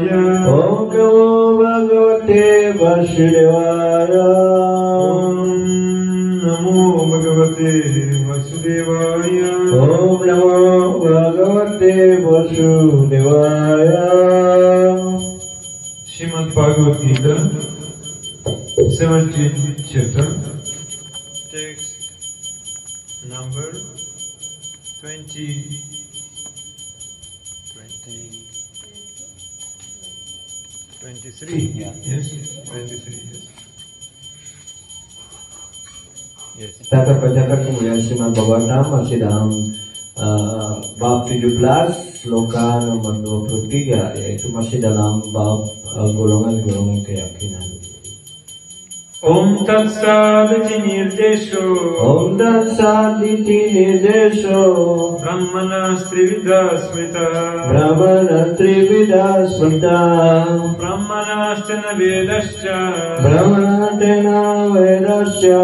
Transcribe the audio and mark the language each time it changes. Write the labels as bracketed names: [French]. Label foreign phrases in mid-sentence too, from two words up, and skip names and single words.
[Sanskrit] ओम नमो भगवते वासुदेवाय ओम नमो भगवते वासुदेवाय ओम नमो भगवते वासुदेवाय [English] श्रीमद् भागवत गीता 17th chapter text number 23 yes 23 yes [Indonesian] Kita akan bacakan kemuliaan Srimad Bhagavatam masih dalam bab 17 sloka nomor 23, yaitu masih dalam bab golongan-golongan keyakinan. [Sanskrit] ॐ तत्सदिति निर्देशो ॐ तत्सदिति निर्देशो ब्रह्मणः त्रिविधः स्मृतः ब्रह्मणः त्रिविधः स्मृतः ब्राह्मणास्तेन वेदाश्च ब्राह्मणा तेन वेदाश्च